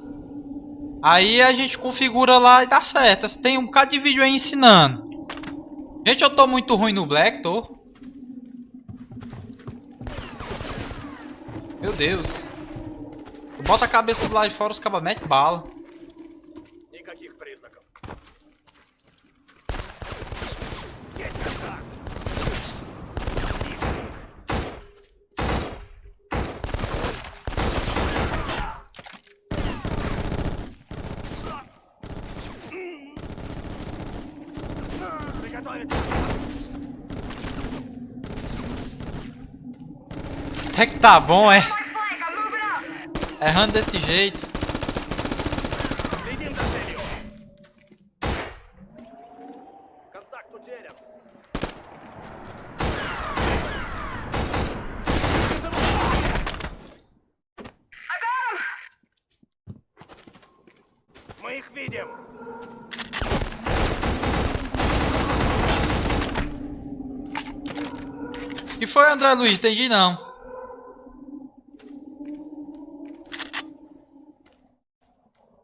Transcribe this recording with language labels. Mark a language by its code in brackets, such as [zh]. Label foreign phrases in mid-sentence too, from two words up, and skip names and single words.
[pt] Aí a gente configura lá e dá certo. Tem um bocado de vídeo aí ensinando. Gente, eu tô muito ruim no Black, tô. Meu Deus. Bota a cabeça do lado de fora, os cabas metem bala. [ru] Никаких признаков. Есть контакт! Приготовиться! [pt] Até que tá bom, é. [en] My flank! I'm moving up! [pt] Errando desse jeito. [ru] Следим за целью! Контакт утерян! [en] I got him! [ru] Мы их видим! [pt] O que foi, André Luiz? Entendi não.